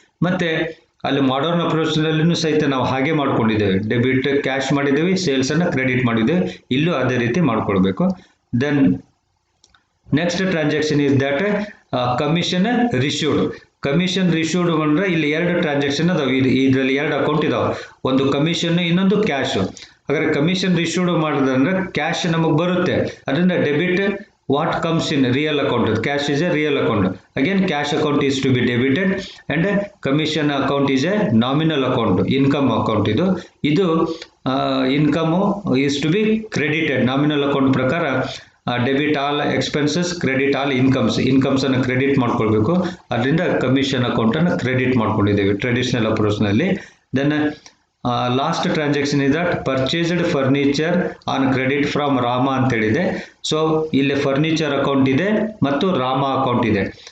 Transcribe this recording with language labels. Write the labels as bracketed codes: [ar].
[kn] ಮತ್ತು ಅಲ್ಲಿ ಮಾಡರ್ನ್ ಅಪ್ರೋಚ್ನಲ್ಲೂ ಸಹಿತ ನಾವು ಹಾಗೆ ಮಾಡ್ಕೊಂಡಿದ್ದೇವೆ, ಡೆಬಿಟ್ ಕ್ಯಾಶ್ ಮಾಡಿದ್ದೇವೆ, ಸೇಲ್ಸನ್ನು ಕ್ರೆಡಿಟ್ ಮಾಡಿದ್ದೇವೆ. ಇಲ್ಲೂ ಅದೇ ರೀತಿ ಮಾಡ್ಕೊಳ್ಬೇಕು. [en] Then next transaction is that commission received. [kn] Commission reissued ಅಂದರೆ ಇಲ್ಲಿ ಎರಡು ಟ್ರಾನ್ಸಾಕ್ಷನ್ ಅದಾವೆ, ಇದರಲ್ಲಿ ಎರಡು ಅಕೌಂಟ್ ಇದಾವೆ, ಒಂದು ಕಮಿಷನ್ ಇನ್ನೊಂದು ಕ್ಯಾಶು. ಹಾಗಾದ್ರೆ ಕಮಿಷನ್ ರಿಶ್ಯೂಡ್ ಮಾಡೋದಂದ್ರೆ ಕ್ಯಾಶ್ ನಮಗೆ ಬರುತ್ತೆ, ಅದರಿಂದ debit [en] what comes in real account, cash is a real account, again cash account is to be debited and commission account is a nominal account, income account. [kn] ಇದು [en] income is to be credited nominal account ಪ್ರಕಾರ. [kn] Debit all expenses, credit all ಇನ್ಕಮ್ಸನ್ನು credit ಮಾಡ್ಕೊಳ್ಬೇಕು, ಅದರಿಂದ commission ಅಕೌಂಟನ್ನು credit ಮಾಡ್ಕೊಂಡಿದ್ದೇವೆ traditional ಅಪ್ರೋಚ್ನಲ್ಲಿ. [en] then last transaction is that purchased furniture on credit from Rama [kn] ಅಂತೇಳಿದೆ. So ಇಲ್ಲಿ furniture account ಇದೆ ಮತ್ತು Rama account ಇದೆ.